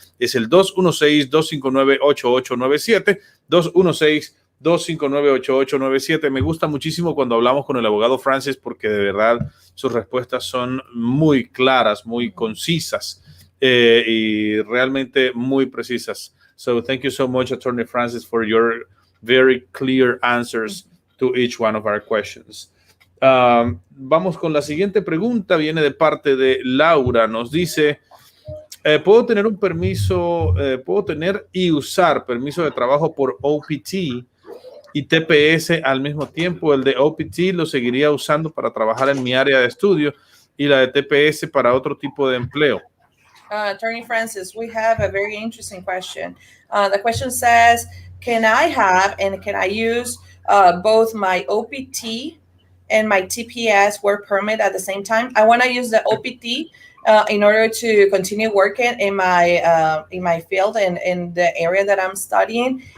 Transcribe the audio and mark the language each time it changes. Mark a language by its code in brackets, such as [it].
[es] Es el 216-259-8897, 216-259-8897. Me gusta muchísimo cuando hablamos con el abogado Francis porque de verdad sus respuestas son muy claras, muy concisas y realmente muy precisas. [en] So thank you so much, Attorney Francis, for your very clear answers to each one of our questions. [es] Vamos con la siguiente pregunta, viene de parte de Laura. Nos dice, ¿puedo tener un permiso, puedo tener y usar permiso de trabajo por OPT y TPS al mismo tiempo? El de OPT lo seguiría usando para trabajar en mi área de estudio y la de TPS para otro tipo de empleo. [en] Attorney Francis, we have a very interesting question. The question says, can I have and can I use both my OPT and my TPS work permit at the same time? I want to use the OPT in order to continue working in my field and in the area that I'm studying.